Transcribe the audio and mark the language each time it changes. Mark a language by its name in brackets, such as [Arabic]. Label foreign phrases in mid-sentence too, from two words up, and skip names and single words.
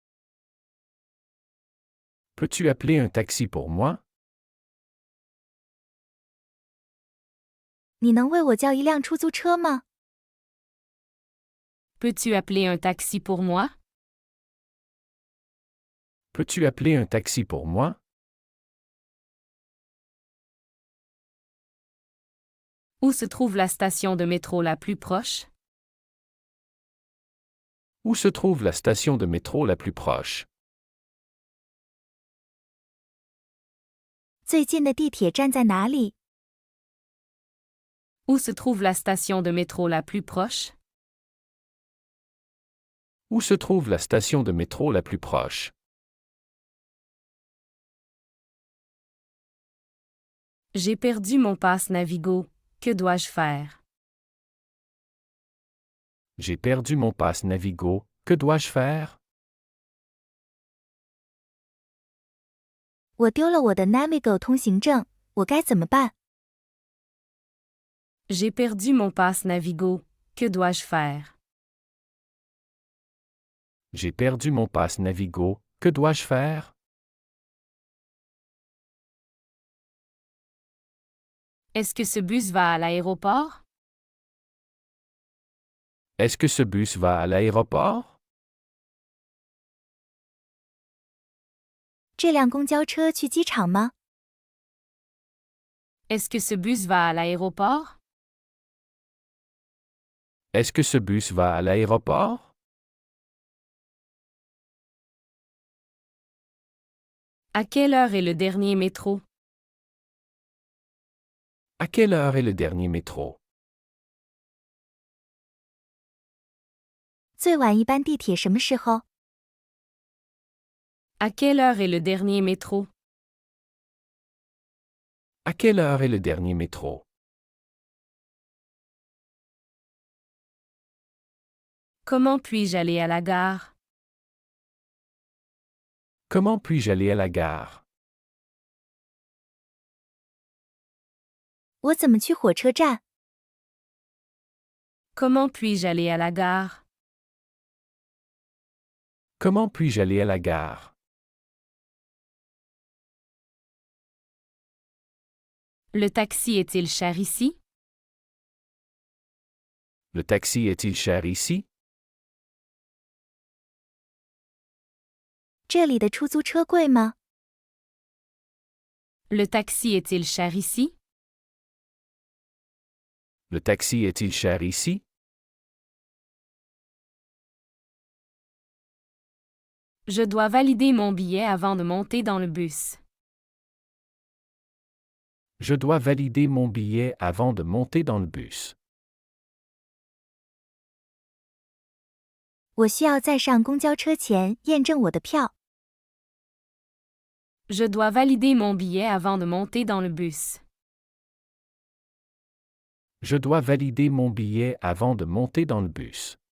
[French] Peux-tu appeler un taxi pour moi? [Chinese] 你能为我叫一辆出租车吗？ [French] Peux-tu appeler un taxi pour moi? Peux-tu appeler un taxi pour moi? Où se trouve la station de métro la plus proche? Où se trouve la station de métro la plus proche? [Chinese] 最近的地铁站在哪里？ [French] Où se trouve la station de métro la plus proche? Où se trouve la station de métro la plus proche? J'ai perdu mon passe Navigo. Que dois-je faire? J'ai perdu mon passe Navigo. Que dois-je faire? [Chinese] 我丢了我的 Navigo 通行证，我该怎么办？ [French] J'ai perdu mon passe Navigo. Que dois-je faire? J'ai perdu mon passe Navigo. Que dois-je faire? Est-ce que ce bus va à l'aéroport? Est-ce que ce bus va à l'aéroport? [Chinese] 这辆公交车去机场吗？ [French] Est-ce que ce bus va à l'aéroport? Est-ce que ce bus va à l'aéroport? À quelle heure est le dernier métro? À quelle heure est le dernier métro? [Chinese] 最晚一班地铁什么时候？ [French] À quelle heure est le dernier métro? À quelle heure est le dernier métro? Comment puis-je aller à la gare? Comment puis-je aller à la gare? [Chinese] 我怎么去火车站？ [French] Comment puis-je aller à la gare? Comment puis-je aller à la gare? Le taxi est-il cher ici? Le taxi est-il cher ici? [Chinese] 这里的出租车贵吗？ [French] Le taxi est-il cher ici? Le taxi est-il cher ici? Je dois valider mon billet avant de monter dans le bus. Je dois valider mon billet avant de monter dans le bus. [Chinese] 我需要在上公交车前验证我的票。 [French] Je dois valider mon billet avant de monter dans le bus. Je dois valider mon billet avant de monter dans le bus.